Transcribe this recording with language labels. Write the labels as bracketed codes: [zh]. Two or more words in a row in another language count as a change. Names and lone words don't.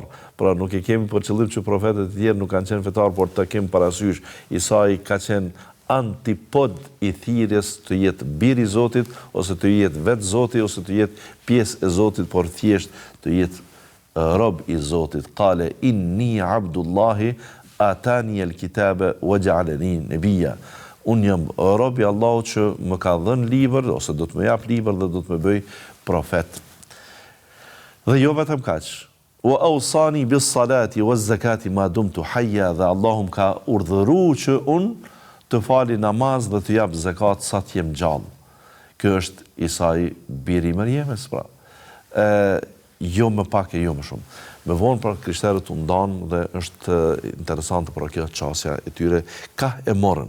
[sq] Pra nuk e kemi për qëllim që profetët e tjerë nuk kanë qenë fetar, por të kemi parasysh. Isai ka qenë antipod i thirrjes të jetë biri i Zotit, ose të jetë vetë Zoti, ose të jetë pjesë e Zotit, por thjesht të jetë rob i Zotit. [ar] قال إني عبد الله آتاني الكتاب وجعلني نبيا. [sq] Unë jam rob i Allahut që më ka dhënë libër, ose do të më jap libër dhe do të më bëj profet. Dhe jo vetëm kaq. [ar] وأوصاني بالصلاة والزكاة ما دمت حيا, [sq] dhe Allahu më ka urdhëruar që unë të fali namaz dhe të jap zakat sa të jem gjallë. Ky është Isai biri i Mariemës, pra. Jo më pak e jo më shumë. Me vonë pra krishterët u ndanë dhe është interesante për kjo çësia e tyre ka e morën.